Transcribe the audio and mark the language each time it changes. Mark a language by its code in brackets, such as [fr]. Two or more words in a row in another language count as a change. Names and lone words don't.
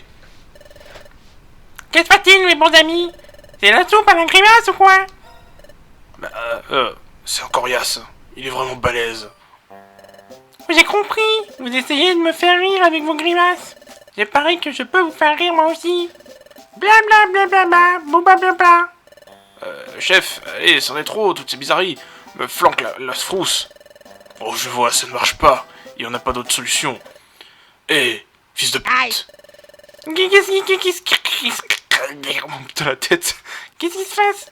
[fr] Qu'est-ce fait-il, mes bons amis? C'est la soupe à la grimace ou quoi? C'est encore Yass. Il est vraiment balèze. J'ai compris. Vous essayez de me faire rire avec vos grimaces. Il paraît que je peux vous faire rire moi aussi. Bla bla bla bla bla, bouba bla bla. Chef, allez, c'en est trop, toutes ces bizarreries me flanquent la frousse. Oh, je vois, ça ne marche pas. Il n'y en a pas d'autre solution. Hé, fils de pute. Putain, la tête. Qu'est-ce qui se passe?